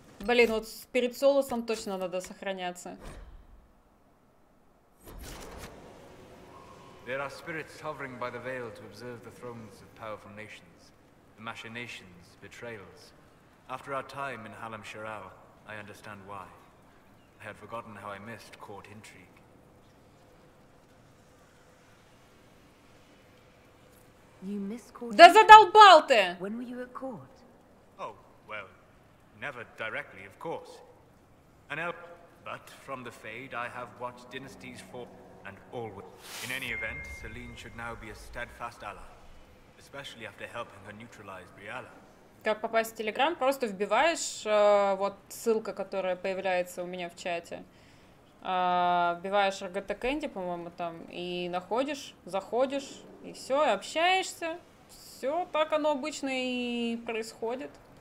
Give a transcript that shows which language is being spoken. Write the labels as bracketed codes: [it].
[ru] Блин, вот перед Солосом точно надо сохраняться. [en] There are spirits hovering by the veil to observe the thrones of powerful nations, the machinations, betrayals. After our time in Halam Shirao, I understand why. I had forgotten how I missed court intrigue. You missed court? [ru] Да задолбал ты! [en] When were you at court? Oh, well, never directly, of course. But from the Fade, I have watched dynasties fall, and always. In any event, Celine should now be a steadfast ally, especially after helping her neutralize Briala. [ru] Как попасть в Телеграм? Просто вбиваешь, вот ссылка, которая появляется у меня в чате. Вбиваешь RGTCANDY, по-моему, там, и находишь, заходишь, и все, и общаешься. Все, так оно обычно и происходит.